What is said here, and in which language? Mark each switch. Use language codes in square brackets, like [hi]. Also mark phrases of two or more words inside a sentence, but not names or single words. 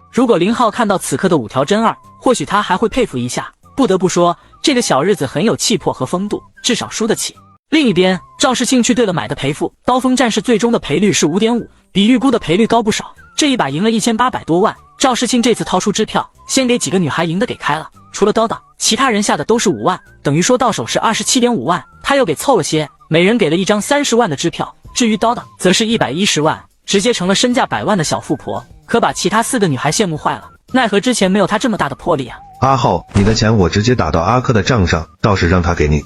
[zh] 如果林浩看到此刻的五條真二，或許他還會佩服一下。不得不說，這個小日子很有氣魄和風度。至少輸得起。另一邊，趙世慶去对了买的賠付，刀锋戰士最終的賠率是 5.5， 比預估的賠率高不少。這一把贏了1800多萬，趙世慶這次掏出支票，先給幾個女孩贏的給開了，除了叨叨，其他人下的都是5萬，等於說到手是 27.5 萬，他又給湊了些，每人給了一張30萬的支票。至於叨叨，則是110萬，直接成了身價100萬的小富婆，可把其他4個女孩羨慕壞了，奈何之前沒有他這麼大的魄力啊。阿浩，你的錢我直接打到阿珂的賬上，到時讓他給你。